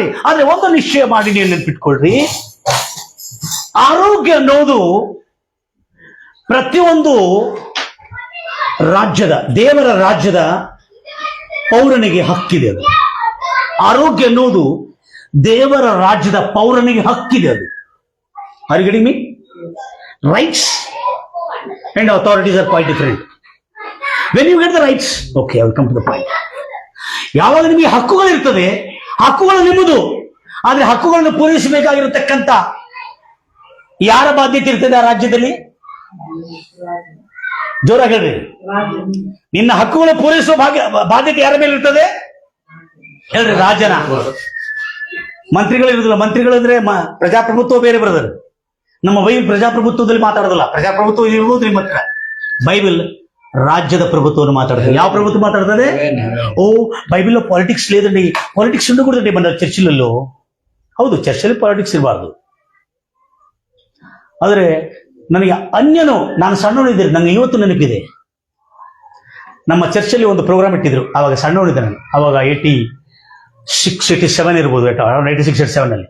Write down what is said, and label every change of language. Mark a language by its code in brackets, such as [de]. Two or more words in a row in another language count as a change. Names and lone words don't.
[kn] ಆದ್ರೆ ಒಂದು ನಿಶ್ಚಯ ಮಾಡಿ ನೀವು ನೆನಪಿಟ್ಕೊಳ್ರಿ, ಆರೋಗ್ಯ ಅನ್ನೋದು ಪ್ರತಿಯೊಂದು ರಾಜ್ಯದ ದೇವರ ರಾಜ್ಯದ ಪೌರನಿಗೆ ಹಕ್ಕಿದೆ. ಅದು ಆರೋಗ್ಯ ಅನ್ನೋದು ದೇವರ ರಾಜ್ಯದ ಪೌರನಿಗೆ ಹಕ್ಕಿದೆ. [en] ಅದು are you getting me? rights and authorities are quite different. when you get the rights, okay I will come to the point. [kn] ಯಾವಾಗ ನಿಮಗೆ ಹಕ್ಕುಗಳಿರ್ತದೆ, ಹಕ್ಕುಗಳು ನಿಮ್ಮದು. ಆದ್ರೆ ಹಕ್ಕುಗಳನ್ನು ಪೂರೈಸಬೇಕಾಗಿರತಕ್ಕಂತ ಯಾರ ಬಾಧ್ಯತೆ ಇರ್ತದೆ ಆ ರಾಜ್ಯದಲ್ಲಿ? ಜೋರಾಗಿ ಹೇಳ್ರಿ. ನಿನ್ನ ಹಕ್ಕುಗಳು ಪೂರೈಸುವ ಬಾಧ್ಯತೆ ಯಾರ ಮೇಲೆ ಇರ್ತದೆ ಹೇಳ್ರಿ? ರಾಜನ. ಮಂತ್ರಿಗಳು ಇರುದಿಲ್ಲ. ಮಂತ್ರಿಗಳಂದ್ರೆ ಪ್ರಜಾಪ್ರಭುತ್ವ ಬೇರೆ ಬ್ರದರ್. ನಮ್ಮ ಬೈಬಲ್ ಪ್ರಜಾಪ್ರಭುತ್ವದಲ್ಲಿ ಮಾತಾಡೋದಿಲ್ಲ. ಪ್ರಜಾಪ್ರಭುತ್ವ ಇರ್ಬೋದು ನಿಮ್ಮ ಹತ್ರ. ಬೈಬಲ್ ರಾಜ್ಯದ ಪ್ರಭುತ್ವವನ್ನು ಮಾತಾಡ್ತದೆ. ಯಾವ ಪ್ರಭುತ್ವ ಮಾತಾಡ್ತದೆ? ಓ ಬೈಬಲ್ ಪಾಲಿಟಿಕ್ಸ್ లేదండి. [te] ಪಾಲಿಟಿಕ್ಸ್ ఉండకూడదండి మన చర్చిలలో. [kn] ಹೌದು, ಚರ್ಚಲ್ಲಿ ಪಾಲಿಟಿಕ್ಸ್ ಇರಬಾರ್ದು. ಆದರೆ ನನಗೆ ಅನ್ಯನು, ನಾನು ಸಣ್ಣವನಿದ್ದೆ, ನನಗೆ ಇವತ್ತು ನೆನಪಿದೆ. ನಮ್ಮ ಚರ್ಚಲ್ಲಿ ಒಂದು ಪ್ರೋಗ್ರಾಮ್ ಇಟ್ಟಿದ್ರು. ಆವಾಗ ಸಣ್ಣವನಿದ್ದೆ ನಾನು. ಆವಾಗ 86-87 ಇರ್ಬೋದು, 86-87 ಅಲ್ಲಿ.